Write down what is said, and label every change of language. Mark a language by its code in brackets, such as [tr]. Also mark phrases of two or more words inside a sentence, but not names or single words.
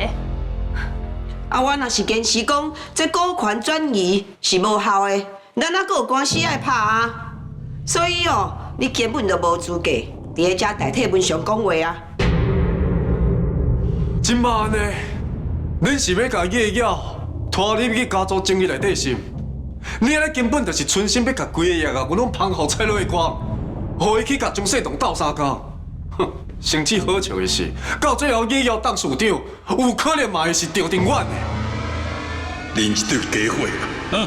[nan] 啊，我若是坚持讲这股权转移是无效的，咱还阁有官司爱拍啊。所以哦，你根本就无资格伫咧遮代替文祥讲话啊。今摆安尼，恁是要甲叶耀拖入去家族争议内底是？你安尼根本就是存心要甲规个业啊，我拢捧互蔡瑞光，互伊去甲张世栋斗相共。哼，甚至好笑的是，到最后叶耀当市长，有可能嘛会是赵庭婉的。恁这对假货啊！